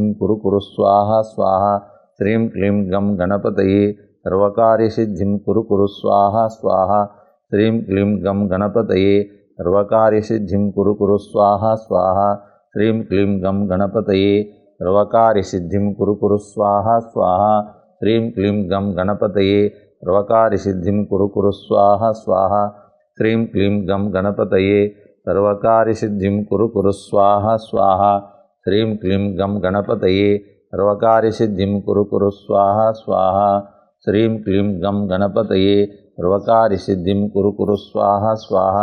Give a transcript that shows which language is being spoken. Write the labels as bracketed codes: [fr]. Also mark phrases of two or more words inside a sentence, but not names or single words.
[sa] కురు కురు స్వాహ స్వాహ శ్రీం క్లీం గం గణపతయే సర్వకార్యసిద్ధిం కురు కురు స్వాహ స్వాహ శ్రీం క్లీం గం గణపతయే సర్వకార్యసిద్ధిం కురు కురు స్వాహ స్వాహ శ్రీం క్లీం గం గణపతయే సర్వకార్యసిద్ధిం కురు కురు స్వాహ స్వాహ శ్రీం క్లీం గం గణపతయే सर्वकार्यसिद्धिं कुरु कुरु स्वाहा स्वाहा। श्रीं क्लीं गं गणपतये सर्वकार्यसिद्धिं कुरु कुरु स्वाहा स्वाहा। श्रीं क्लीं गं गणपतये सर्वकार्यसिद्धिं कुरु कुरु स्वाहा स्वाहा। श्रीं क्लीं गं गणपतये सर्वकार्यसिद्धिं कुरु कुरु स्वाहा स्वाहा।